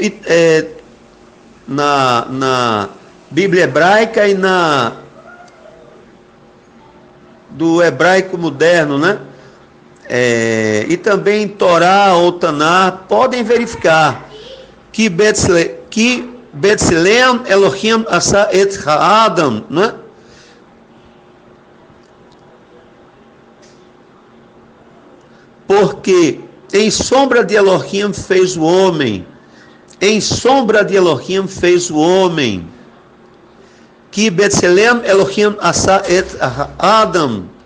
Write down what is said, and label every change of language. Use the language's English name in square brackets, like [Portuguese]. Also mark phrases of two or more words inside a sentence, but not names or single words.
[Portuguese] E na Bíblia Hebraica e do hebraico moderno, né? E também em Torá ou Taná, podem verificar que [Hebrew] בצלם אלוהים עשה את האדם, [Portuguese] né? Porque em sombra de Elohim fez o homem. Em sombra de Elohim fez o homem. Que [Hebrew] בצלם אלוהים עשה את אדם.